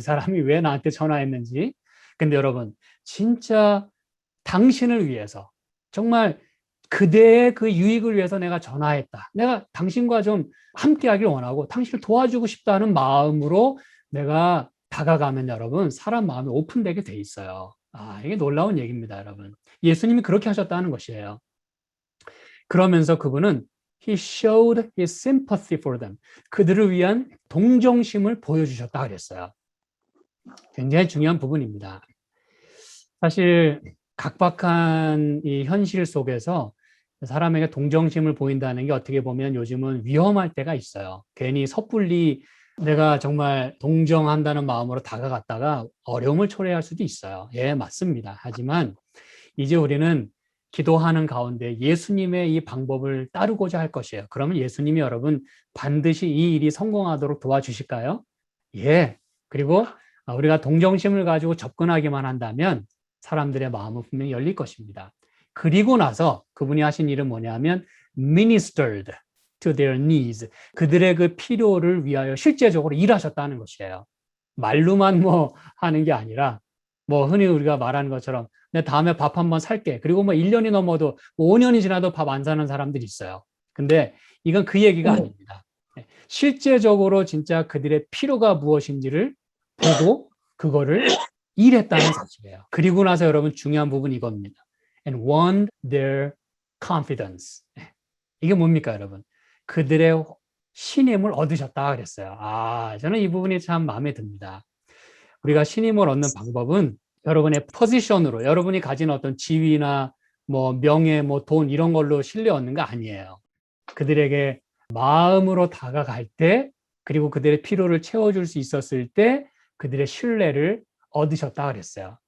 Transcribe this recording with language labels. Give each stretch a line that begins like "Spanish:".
Korean: 이 사람이 왜 나한테 전화했는지. 근데 여러분, 진짜 당신을 위해서, 정말 그대의 그 유익을 위해서 내가 전화했다. 내가 당신과 좀 함께 하길 원하고 당신을 도와주고 싶다는 마음으로 내가 다가가면 여러분, 사람 마음이 오픈되게 돼 있어요. 이게 놀라운 얘기입니다, 여러분. 예수님이 그렇게 하셨다는 것이에요. 그러면서 그분은
English: He showed his sympathy for them.
Korean: 그들을 위한 동정심을 보여주셨다 그랬어요. 굉장히 중요한 부분입니다. 사실 각박한 이 현실 속에서 사람에게 동정심을 보인다는 게 어떻게 보면 요즘은 위험할 때가 있어요. 괜히 섣불리 내가 정말 동정한다는 마음으로 다가갔다가 어려움을 초래할 수도 있어요. 예, 맞습니다. 하지만 이제 우리는 기도하는 가운데 예수님의 이 방법을 따르고자 할 것이에요. 그러면 예수님이 여러분 반드시 이 일이 성공하도록 도와주실까요? 예. 그리고 우리가 동정심을 가지고 접근하기만 한다면 사람들의 마음은 분명히 열릴 것입니다. 그리고 나서 그분이 하신 일은 뭐냐면
English: ministered to their needs.
Korean: 그들의 그 필요를 위하여 실제적으로 일하셨다는 것이에요. 말로만 뭐 하는 게 아니라 뭐 흔히 우리가 말하는 것처럼 내 다음에 밥 한번 살게. 그리고 뭐 1년이 넘어도 5년이 지나도 밥 안 사는 사람들이 있어요. 근데 이건 그 얘기가 아닙니다. 실제적으로 진짜 그들의 필요가 무엇인지를 보고 그거를 일했다는 사실이에요. 그리고 나서 여러분 중요한 부분이 이겁니다.
English: And won their confidence.
Korean: 이게 뭡니까, 여러분? 그들의 신임을 얻으셨다 그랬어요. 저는 이 부분이 참 마음에 듭니다. 우리가 신임을 얻는 방법은 여러분의 포지션으로, 여러분이 가진 어떤 지위나 뭐 명예, 뭐 돈 이런 걸로 신뢰 얻는 거 아니에요. 그들에게 마음으로 다가갈 때, 그리고 그들의 필요를 채워줄 수 있었을 때 그들의 신뢰를 얻으셨다 그랬어요.